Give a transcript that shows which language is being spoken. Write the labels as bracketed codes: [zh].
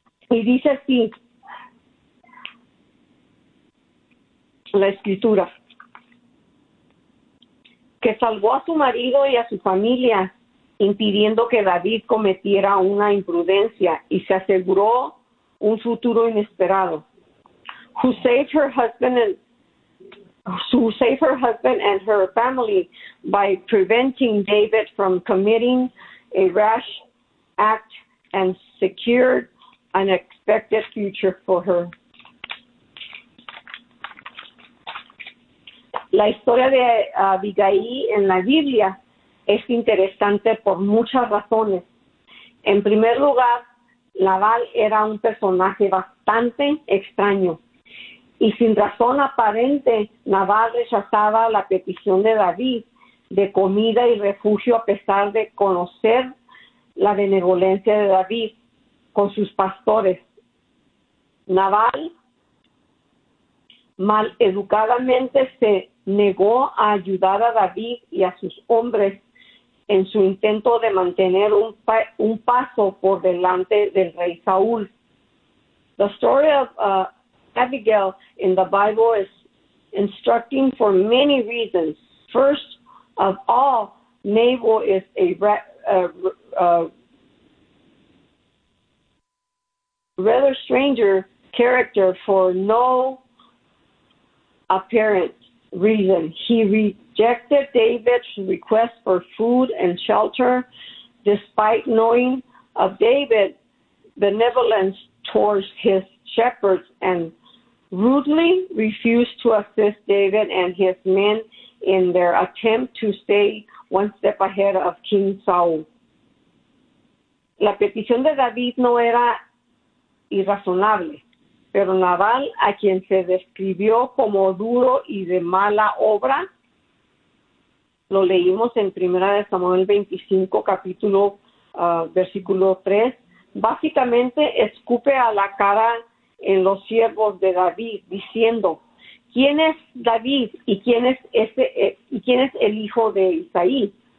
[es] Y dice así la escritura, que salvó a su marido y a su familia, impidiendo que David cometiera una imprudencia, y se aseguró un futuro inesperado. [en] Who saved her husband and her family by preventing David from committing a rash act and secured an expected future for her. [es] La historia de Abigail en la Biblia es interesante por muchas razones. En primer lugar, Nabal era un personaje bastante extraño. Y sin razón aparente, Nabal rechazaba la petición de David de comida y refugio a pesar de conocer la benevolencia de David con sus pastores. Nabal maleducadamente se negó a ayudar a David y a sus hombres en su intento de mantener un paso por delante del rey Saúl. [en] The story of Abigail in the Bible is instructing for many reasons. First of all, Nabal is a rather stranger character for no apparent reason. He rejected David's request for food and shelter despite knowing of David's benevolence towards his shepherds, and rudely refused to assist David and his men in their attempt to stay one step ahead of King Saul. [es] La petición de David no era irrazonable, pero Nabal, a quien se describió como duro y de mala obra, lo leímos en 1 Samuel 25, capítulo, versículo 3, básicamente escupe a la cara en los siervos de David, diciendo, ¿quién es David y quién es ese y quién es el hijo de Isaí?